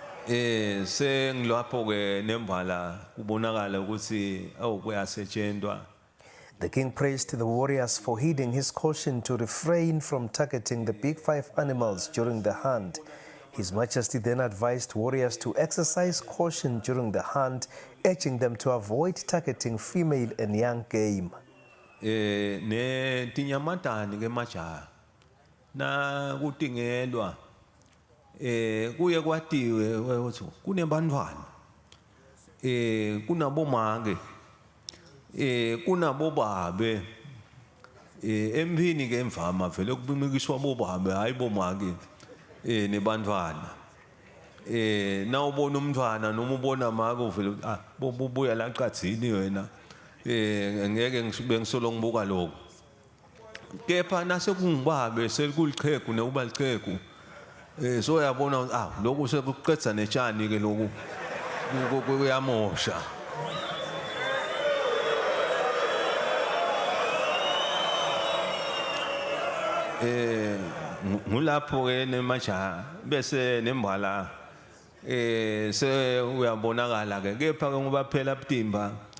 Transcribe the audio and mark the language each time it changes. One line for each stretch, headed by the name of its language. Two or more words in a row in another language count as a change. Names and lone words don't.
Swati: sengilapho ke nemvala kubonakala ukuthi kuyasetshenzwa.
English: The king praised the warriors for heeding his caution to refrain from targeting the big five animals during the hunt. His Majesty then advised warriors to exercise caution during the hunt, urging them to avoid targeting female and young game.
Swati: Ne tinyamatani ke majaha na kutingelwa kuye kwatiwe ukuthi kunebantwana kunabomake kunabobabe empini ke emvama vele kubimikiswa bobabe hayi bomake nebantwana na ubona umntwana noma ubona make uvele bobuya la qadzini wena ngeke ngibe ngisolo ngibuka lokho kepha nase kungibabe sekuliqhegu nekuba liqhegu so uyabona lokho sekuqedza netshani ke lokho kuyamosha. Ngulapho ke nemajaha bese nembala se uyabonakala ke kepha ke ngoba phela Butimba